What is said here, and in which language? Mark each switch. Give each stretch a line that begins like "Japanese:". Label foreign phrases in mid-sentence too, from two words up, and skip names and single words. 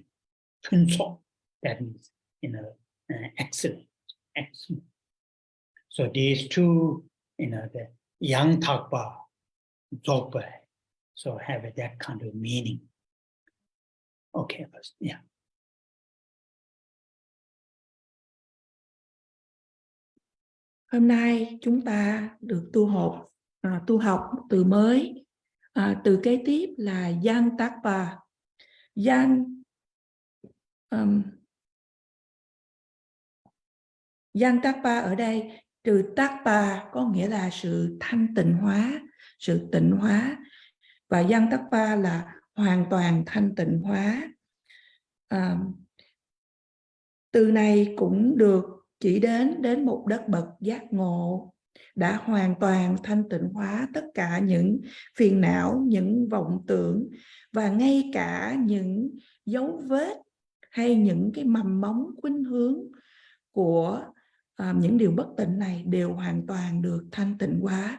English: Punso, that means excellent, excellent. So these two, the
Tibetan: yang takpa, dzogpa,
English: so have that kind of meaning. Okay, first, yeah.
Vietnamese: Hôm nay chúng ta được tu học từ mới, từ kế tiếp là
Tibetan: yang takpa. Yang Yantapa
Vietnamese: ở đây, từ Tapa có nghĩa là sự thanh tịnh hóa, sự tịnh hóa. Và Yantapa là hoàn toàn thanh tịnh hóa. Từ này cũng được chỉ đến một đất bậc giác ngộ, đã hoàn toàn thanh tịnh hóa tất cả những phiền não, những vọng tưởng và ngay cả những dấu vết hay những cái mầm móng khuynh hướng của những điều bất tịnh này đều hoàn toàn được thanh tịnh hóa.